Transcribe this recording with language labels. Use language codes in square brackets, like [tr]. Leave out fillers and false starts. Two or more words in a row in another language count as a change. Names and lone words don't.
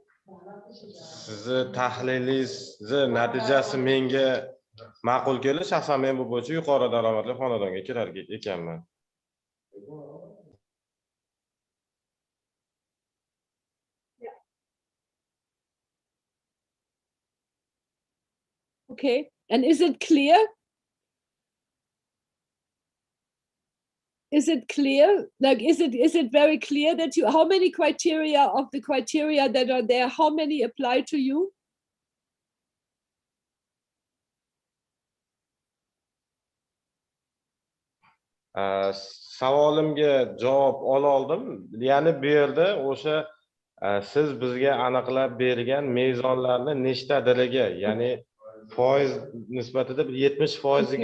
[uz] Sizni tahlilingizni natijasi menga ma'qul keldi. Shaxsan men bu bo'yicha yuqori daromadli xonadonga kirar ekanman. [en] Okay, and is it clear? Is it clear? Like, is it very clear that you, how many criteria of the criteria that are there, how many apply to you? [uz] Savolimga javob ola oldim. Ya'ni bu yerda o'sha siz bizga aniqlab bergan mezonlarni nechtadiliga, ya'ni foiz nisbatida 70%ga